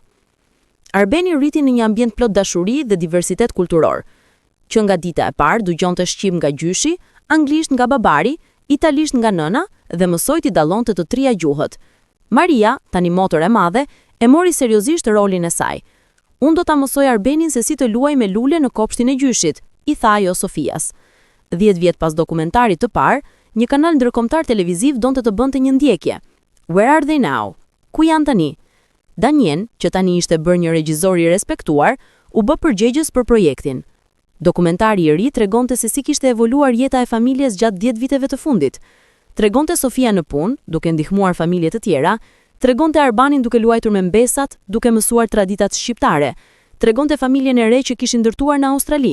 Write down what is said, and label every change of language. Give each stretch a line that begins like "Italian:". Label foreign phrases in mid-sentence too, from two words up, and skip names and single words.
Albanian: Arbeni rriti në një ambient plot dashuri dhe diversitet kulturor, që nga dita e parë dëgjonte shqip nga gjyshi, anglisht nga babari, italisht nga nëna dhe mësoi të dallonte të 3 gjuhët. Maria, tani motor e madhe, e mori seriozisht rolin e saj. Unë do ta mësoj Arbenin se si të luaj me lule në kopshtin e gjyshit, i tha ajo Sofias. 10 vjet pas dokumentarit të parë, një kanal ndërkombëtar televiziv donte të bënte një ndjekje.
English: Where are they now?
Albanian: Ku janë tani? Daniel, që tani ishte bërë një regjizor i respektuar, u bë përgjegjës për projektin. Dokumentari i ri tregonte se si kishte evoluar jeta e familjes gjatë 10 viteve të fundit. Tregonte Sofia në punë, duke ndihmuar familje të tjera, tregonte Arbanin duke luajtur me mbesat, duke mësuar traditat shqiptare, tregonte familjen e re që kishin ndërtuar në Australi.